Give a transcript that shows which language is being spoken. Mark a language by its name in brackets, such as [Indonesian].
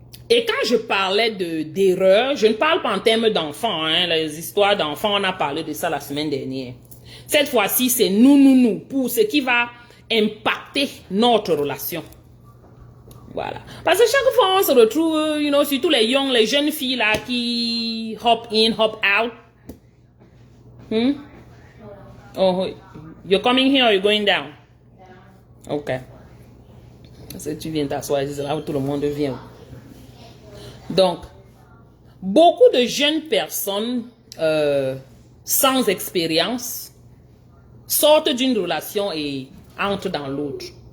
[French] Et quand je parlais d'erreurs, je ne parle pas en termes d'enfants, hein, les histoires d'enfants, on a parlé de ça la semaine dernière. Cette fois-ci, c'est nous, pour ce qui va impacter notre relation. Voilà. Parce que chaque fois, on se retrouve, surtout les jeunes filles là qui [English] hop in, hop out. Oh, you're coming here or you're going down? Ok. [French] Parce que tu viens t'asseoir, c'est là où tout le monde vient. Donc, beaucoup de jeunes personnes sans expérience sortent d'une relation et entrent dans l'autre.